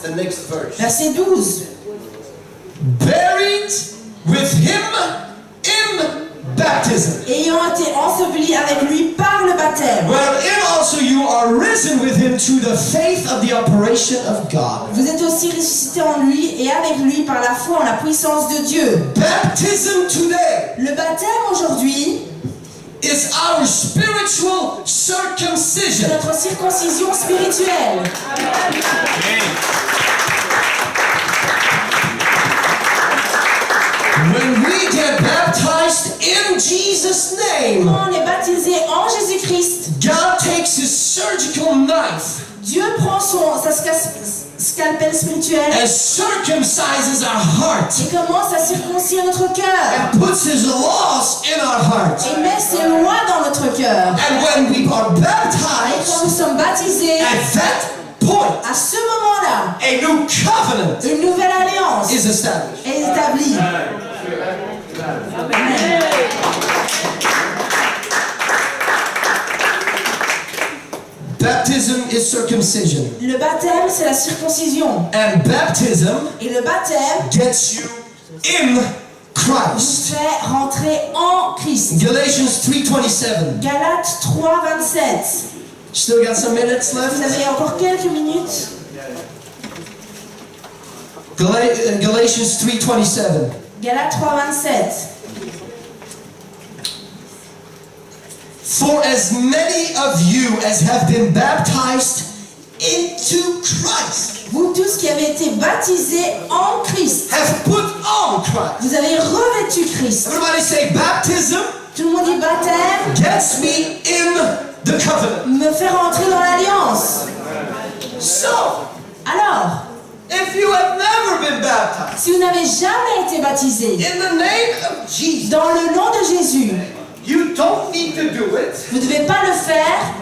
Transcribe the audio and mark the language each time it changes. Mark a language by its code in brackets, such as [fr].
[en] The next verse. [fr] Verset 12. [en] Buried with him in baptism. [fr] Ayant été ensevelis avec lui par le baptême. [en] Wherein also you are risen with him through the faith of the operation of God. [fr] Vous êtes aussi ressuscités en lui et avec lui par la foi en la puissance de Dieu. [en] Baptism today [fr] Le baptême aujourd'hui, [en] is our spiritual [fr] c'est [en] circumcision. [fr] notre circoncision spirituelle. [en] When we get baptized in Jesus' name, [fr] Quand on est baptisé en Jésus-Christ, [en] God takes his surgical knife [fr] Dieu prend sa scalpel spirituel [en] and circumcises our heart [fr] et commence à circoncire notre cœur [en] and puts his laws in our heart. [fr] et met ses lois dans notre cœur. [en] And when we are [fr] Et quand [en] baptized, [fr] nous sommes baptisés, [en] at that point, [fr] à ce moment-là, [en] a new covenant [fr] une nouvelle alliance [en] is established. [fr] est établie. Amen. [en] Baptism is circumcision. [fr] Le baptême, c'est la circoncision. [en] And baptism [fr] Et le baptême [en] gets you in [fr] nous [en] Christ. [fr] fait rentrer en Christ. [en] Galatians 3:27. [fr] Galates 3:27. [en] Still got some minutes [fr] Vous [en] left? [fr] avez encore quelques minutes. [en] Galatians 3:27. [fr] Galates 3:27. [en] For as many of you as have been baptized into Christ [fr] Vous tous qui avez été baptisés en Christ, [en] have put on Christ. [fr] vous avez revêtu Christ. [en] Everybody say baptism [fr] Tout le monde dit baptême [en] gets me in the covenant. [fr] me fait rentrer dans l'alliance. [en] So, [fr] Alors, [en] if you have never been baptized [fr] si vous n'avez jamais été baptisé [en] in the name of Jesus, [fr] dans le nom de Jésus, [en] you don't need to do it [fr] vous ne devez pas le faire